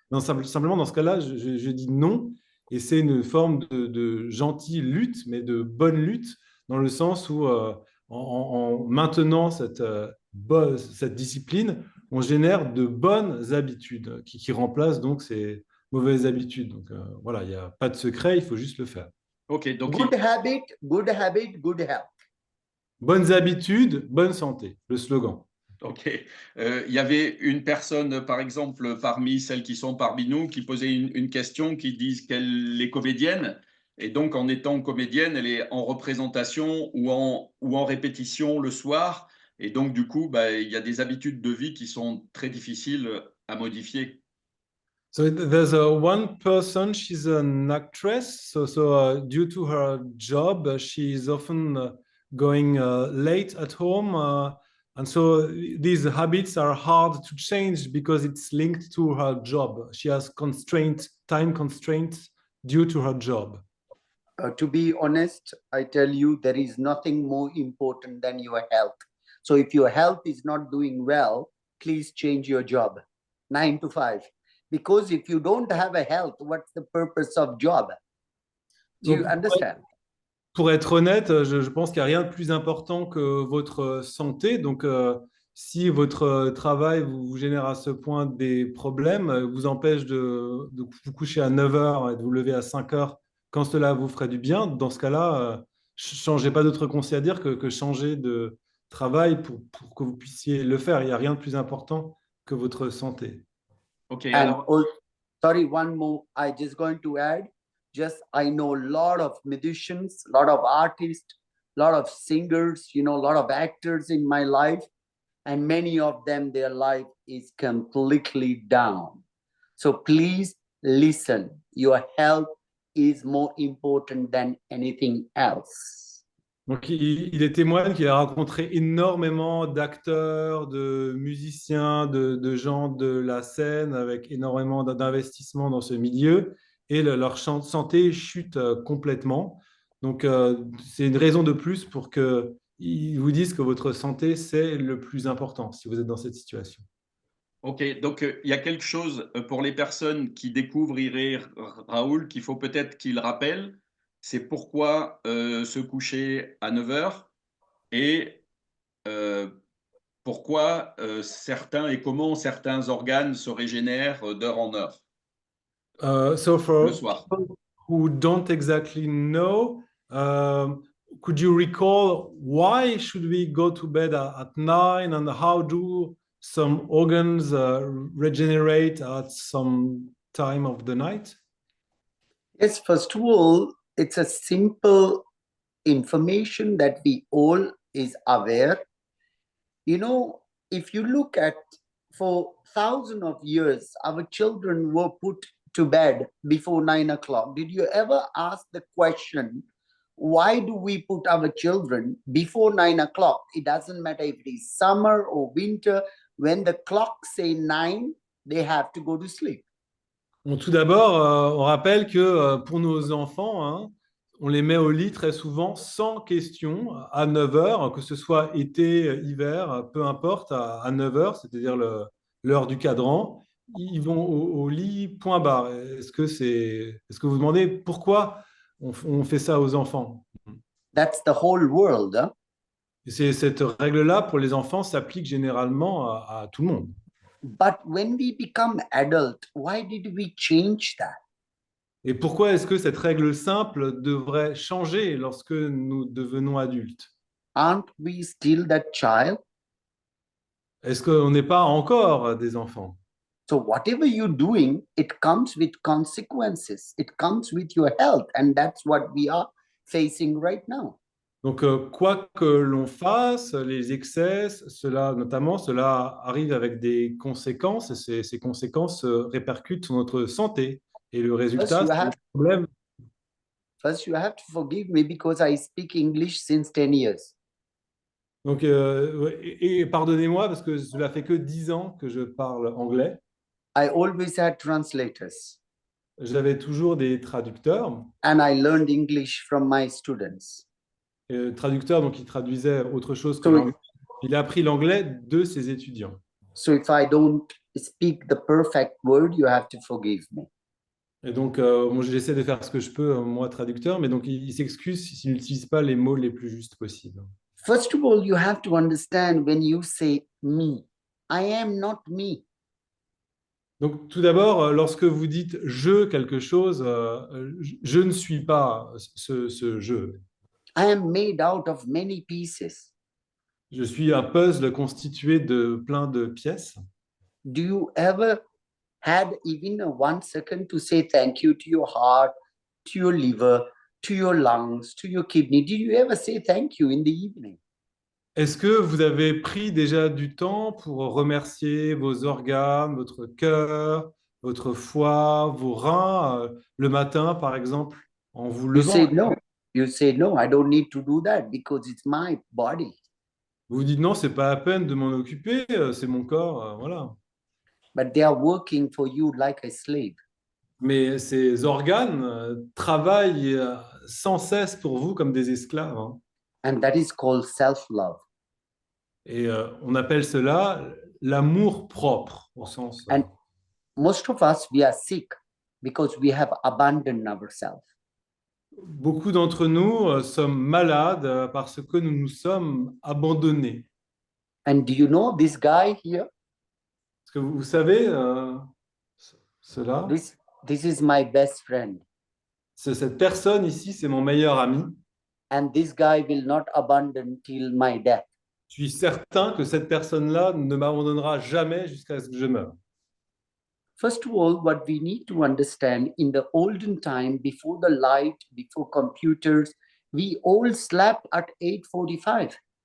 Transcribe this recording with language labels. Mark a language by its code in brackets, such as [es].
[fr] Non, simplement, dans ce cas-là, je dis non. Et c'est une forme de gentille lutte, mais de bonne lutte, dans le sens où en maintenant cette discipline, on génère de bonnes habitudes qui remplacent donc ces mauvaises habitudes. Donc voilà, il n'y a pas de secret, il faut juste le faire. Ok, donc [en] Good habit, good habit, good health. [fr] Bonnes habitudes, bonne santé, le slogan. ok. Il y avait une personne, par exemple, parmi celles qui sont parmi nous, qui posait une question, qui dit qu'elle est comédienne. Et donc, en étant comédienne, elle est en représentation ou en répétition le soir. Et donc, du coup, bah, il y a des habitudes de vie qui sont très difficiles à modifier. [en] So there's one person, she's an actress. So due to her job, she's often going late at home. And so these habits are hard to change because it's linked to her job. She has time constraints due to her job. To be honest, I tell you, there is nothing more important than your health. So if your health is not doing well, please change your job, 9 to 5. Because if you don't have a health, what's the purpose of job? Do you understand? [fr] Pour être honnête, je pense qu'il n'y a rien de plus important que votre santé. Donc, si votre travail vous génère à ce point des problèmes, vous empêche de vous coucher à 9 heures et de vous lever à 5 heures quand cela vous ferait du bien, dans ce cas-là, changez pas d'autre conseil à dire que changer de travail pour que vous puissiez le faire. Il n'y a rien de plus important que votre santé. Ok, [en] And [fr] alors, [en] sorry, one more. I just going to add. Just I know a lot of musicians, a lot of artists, a lot of singers, a lot of actors in my life, and many of them, their life is completely down. So please listen. Your health is more important than anything else. [fr] Donc, il est témoigne qu'il a rencontré énormément d'acteurs, de musiciens, de gens de la scène avec énormément d'investissement dans ce milieu et leur santé chute complètement. Donc, c'est une raison de plus pour qu'ils vous disent que votre santé, c'est le plus important si vous êtes dans cette situation. ok, donc il y a quelque chose pour les personnes qui découvrent Raoul qu'il faut peut-être qu'ils rappellent. C'est pourquoi se coucher à 9 heures et euh, pourquoi certains et comment certains organes se régénèrent d'heure en heure [en] So [fr] le [en] for [fr] soir. [en] people who don't exactly know, could you recall why should we go to bed at 9 and how do some organs regenerate at some time of the night? Yes, first of all, it's a simple information that we all is aware. If you look at for thousands of years, our children were put to bed before 9 o'clock. Did you ever ask the question, why do we put our children before 9 o'clock? It doesn't matter if it is summer or winter. When the clock say 9, they have to go to sleep. [fr] Bon, tout d'abord, on rappelle que pour nos enfants, hein, on les met au lit très souvent sans question à 9 heures, que ce soit été, hiver, peu importe, à 9 heures, c'est-à-dire l'heure du cadran. Ils vont au lit, point barre. Est-ce que vous demandez pourquoi on fait ça aux enfants? [en] That's the whole world. Huh? [fr] Et cette règle-là, pour les enfants, s'applique généralement à tout le monde. [en] But when we become adult, why did we change that? [fr] Et pourquoi est-ce que cette règle simple devrait changer lorsque nous devenons adultes? [en] Aren't we still that child? [fr] Est-ce qu'on n'est pas encore des enfants? [en] So whatever you're doing, it comes with consequences. It comes with your health, and that's what we are facing right now. [fr] Donc, quoi que l'on fasse, les excès, cela arrive avec des conséquences, et ces conséquences se répercutent sur notre santé. Et le résultat, [en] you [fr] c'est [en] have- [fr] le problème. [en] First, you have to forgive me because I speak English since 10 years. [fr] Donc, ouais, et pardonnez-moi parce que cela fait que 10 ans que je parle anglais. [en] I always had translators, [fr] J'avais toujours des traducteurs. [en] and I learned English from my students. [fr] Traducteurs, donc, qui traduisaient autre chose que [en] So, [fr] l'anglais. Il a appris l'anglais de ses étudiants. [en] so if I don't speak the perfect word, you have to forgive me. [fr] Et donc, moi, j'essaie de faire ce que je peux, moi, traducteur, mais donc, il s'excuse s'il n'utilise pas les mots les plus justes possibles. [en] First of all, you have to understand when you say me, I am not me. [fr] Donc, tout d'abord, lorsque vous dites je quelque chose, je ne suis pas ce je. [en] I am made out of many pieces. [fr] Je suis un puzzle constitué de plein de pièces. [en] Do you ever had even a 1 second to say thank you to your heart, to your liver, to your lungs, to your kidney? Did you ever say thank you in the evening? [fr] Est-ce que vous avez pris déjà du temps pour remercier vos organes, votre cœur, votre foie, vos reins, le matin, par exemple, en vous [en] You [fr] levant? [en] say no. You say no, I don't need to do that because it's my body. [fr] Vous vous dites non, c'est pas la peine de m'en occuper, c'est mon corps, voilà. [en] But they are working for you like a slave. [fr] Mais ces organes travaillent sans cesse pour vous comme des esclaves, hein. [en] And that is called self-love. [fr] Et on appelle cela l'amour propre, au sens. [en] And most of us, we are sick because we have abandoned ourselves. [fr] Beaucoup d'entre nous sommes malades parce que nous nous sommes abandonnés. [en] And do you know this guy here? [fr] Est-ce que vous savez cela? [en] This is my best friend. [fr] Cette personne ici, c'est mon meilleur ami. [en] And this guy will not abandon till my death. [fr] Je suis certain que cette personne-là ne m'abandonnera jamais jusqu'à ce que je meure. [en] First of all, what we need to understand, in the olden time, before the light, before computers, we all slept at 8:45.